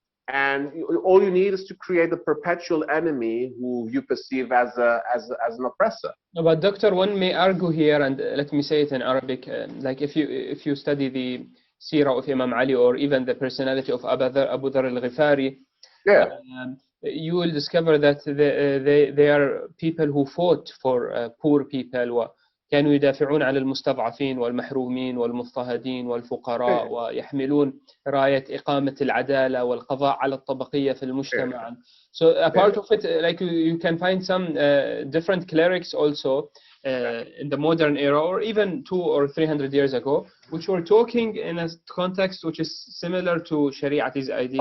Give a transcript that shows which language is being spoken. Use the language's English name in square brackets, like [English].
[English] And all you need is to create a perpetual enemy who you perceive as an oppressor. No, but Doctor, one may argue here, and let me say it in Arabic, like if you study the Sirah of Imam Ali, or even the personality of Abu Dharr al-Ghifari, Yeah. You will discover that they are people who fought for poor people, [Arabic] وكانوا يدافعون عن المستضعفين والمحرومين والمضطهدين والفقراء، ويحملون راية إقامة العدالة والقضاء على الطبقية في المجتمع. [English] So a part of it, like you can find some different clerics also in the modern era, or even 200 or 300 years ago, which were talking in a context which is similar to Shari'ati's ideas.